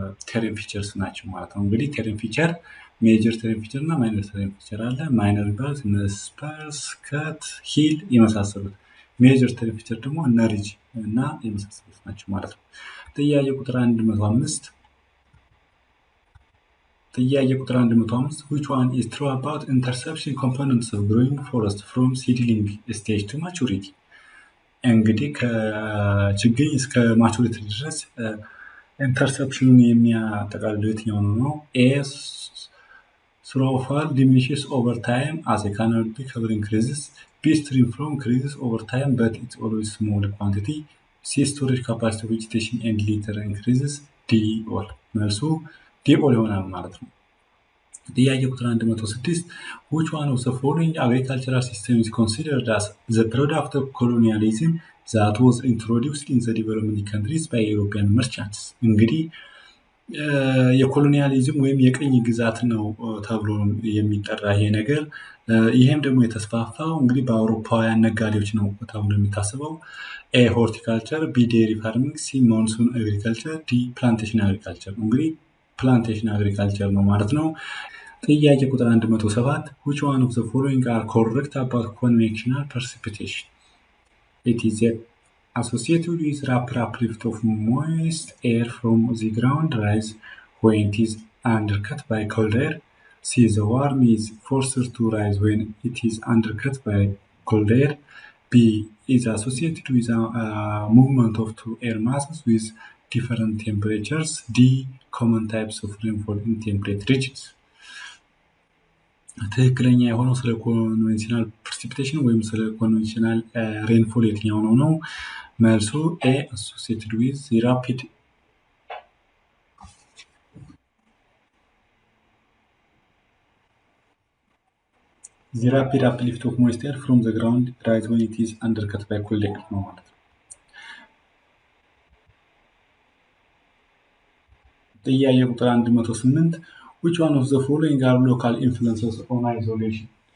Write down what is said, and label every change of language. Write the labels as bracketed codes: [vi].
[am] ቴሬን ፊቸርስ ናቸው ማለት ነው። እንግዲህ ቴሬን ፊቸር ሜጀር ቴሬን ፊቸር እና ማይነር ቴሬን ፊቸር አለ። ማይነር ባስ ስፐርስ፣ ከት፣ ሂል የመሳሰሉት። ሜጀር ቴሬን ፊቸር ደግሞ እነ ሪጅ እና የመሳሰሉት ናቸው ማለት ነው። ጥያቄ ቁጥር 105 ጥያቄ ቁጥር 105 [en] which one is true about interception components of growing forest from seedling stage to maturity? [am] እንግዲህ ከችግኝ እስከ ማቹሪቲ ድረስ ኢንተርሰፕሽኑን የሚያጠቃልለው የትኛው ነው? [en] ኤ snowfall diminishes over time as a canopy cover increases, B stream flow increases over time but it's always small quantity, C storage capacity of vegetation and litter increases, D all። [am] መልሱ ዲኦል ይሆናል ማለት ነው። ጥያቄ ቁጥር 106 [en] which one of the following agricultural system is considered as the product of colonialism that was introduced in the developing countries by European merchants? [am] እንግዲህ የኮሎኒያሊዝም ወይም የቅኝ ግዛት ነው ተብሎ የሚጠራ ይሄ ነገር። ይሄም ደግሞ የተስፋፋው እንግዲህ በአውሮፓውያን ነጋዴዎች ነው ተብሎ የሚታሰበው። ኤ ሆርቲካልቸር፣ ቢ ዴሪ ፋርሚንግ፣ ሲ ሞንሱን አግሪካልቸር፣ ዲ ፕላንቴሽን አግሪካልቸር። እንግዲህ ፕላንቴሽን አግሪካልቸር ነው ማለት ነው። ጥያቄ ቁጥር 107 [en] which one of the following are correct about convectional precipitation? It is associated with rapid uplift of moist air from the ground rise when it is undercut by cold air. C the warm is forced to rise when it is undercut by cold air. B is associated with a movement of two air masses with different temperatures. D. common types of rainfall in temperate regions. [am] ትክክለኛ የሆነው ስለ ኮንቬንሽናል ፕሬሲፒቴሽን ወይም ስለ ኮንቬንሽናል ሬንፎል የትኛው ነው? መልሱ ኤ [en] associated with the rapid uplift of moisture from the ground rise when it is undercut by cold air [am] ነው ማለት ነው። ጥያቄ ቁጥር 108 [en] which one of the following are local influences on isolation?